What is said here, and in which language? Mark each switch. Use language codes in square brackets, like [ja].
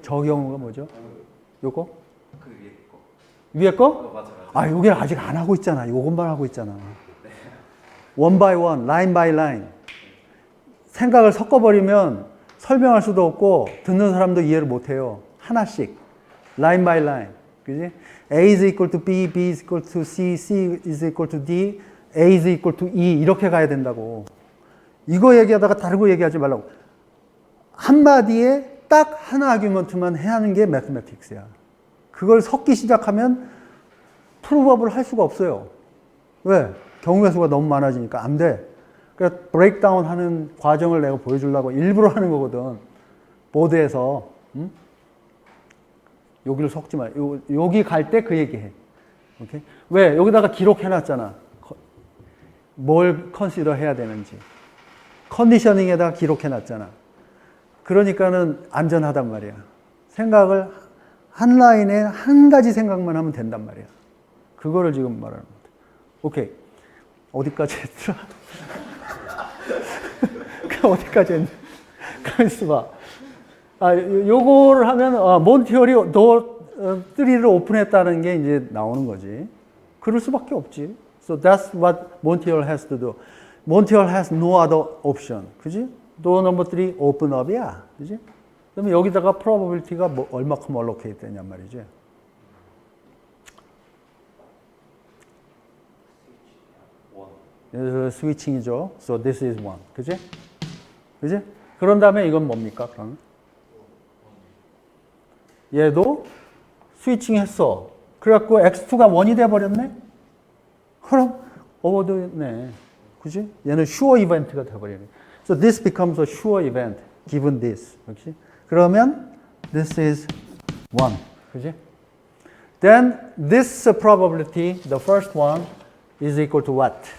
[ko] 저 경우가 뭐죠? 요거? 그 위에 거. 위에 거? 맞아. 아, 여기는 아직 안 하고 있잖아. 요것만 하고 있잖아. [en] one by one, line by line. [ko] 생각을 섞어버리면 설명할 수도 없고 듣는 사람도 이해를 못해요. 하나씩. [en] line by line. [ko] 그지? [en] A is equal to B, B is equal to C, C is equal to D, A is equal to E [ko] 이렇게 가야 된다고. 이거 얘기하다가 다른 거 얘기하지 말라고. 한마디에 딱 하나 아규먼트만 해야 하는 게 매스매틱스야. 그걸 섞기 시작하면 프루버블 할 수가 없어요. 왜? 경우의 수가 너무 많아지니까 안 돼. 그러니까 브레이크다운 하는 과정을 내가 보여주려고 일부러 하는 거거든. 보드에서. 응? 여기를 섞지 마. 여기 갈 때 그 얘기해. 오케이? 왜? 여기다가 기록해놨잖아. 뭘 컨시더 해야 되는지. 컨디셔닝에다가 기록해놨잖아. 그러니까는 안전하단 말이야. 생각을 한 라인에 한 가지 생각만 하면 된단 말이야. 그거를 지금 말하는 거다. 오케이. 어디까지 했더라? 어디까지 했냐? 가만있어 봐. 아, 요거를 하면, 몬티올이 도어 3를 오픈했다는 게 이제 나오는 거지. 그럴 수밖에 없지. [en] So that's what Monte Hall has to do. Monte Hall has no other option. [ko] 그지? [en] door number 3 open up이야. [ko] 그지? 그러면 여기다가 probability가 뭐 얼마큼 allocate 되냔 말이지. 스위칭이죠. [en] So this is 1. 그지? 그지? [ko] 그런 다음에 이건 뭡니까? 그러면? 얘도 스위칭 했어. 그래갖고 x2가 1이 돼버렸네? 그럼 오버됐네. 그지? 얘는 sure event가 돼버리네. [en] So this becomes a sure event given this. [ko] 그치? 그러면 [en] this is 1. [ko] 그지? [en] Then this probability, the first one, is equal to what?